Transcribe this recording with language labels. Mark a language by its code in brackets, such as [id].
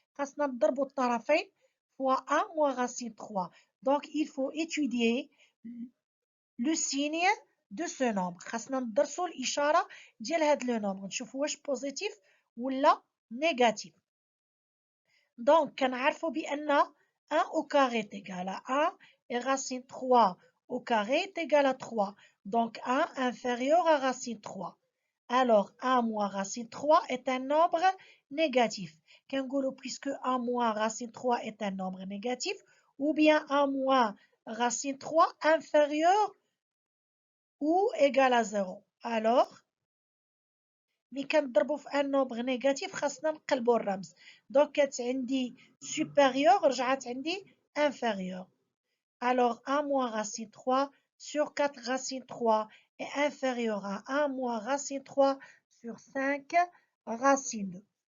[ar] خاصنا نضربوا الطرفين [fr] fois 1 moins racine 3. donc il faut étudier le signe de ce nombre. [ar] خاصنا ندرسوا الإشارة ديال هاد لو نومبر نشوفوا واش بوزيتيف ولا نيجاتيف. [fr] donc [ar] كنعرفوا بأن [fr] 1 au carré est égal à 1 et racine 3 au carré est égal à 3. donc 1 inférieur à racine 3. alors 1 moins racine 3 est un nombre négatif. [ar] كنقولوا [fr] puisque 1 moins racine 3 est un nombre négatif, ou bien 1 moins racine 3 inférieur ou égal à 0. [ar] alors ملي كنضربوا في ان نومبر نيجاتيف خاصنا نقلبوا الرمز. دونك كانت عندي supérieur رجعت عندي inférieur. [fr] alors 1 moins racine 3 sur 4 racine 3 est inférieur à 1 moins racine 3 sur 5 racine 2.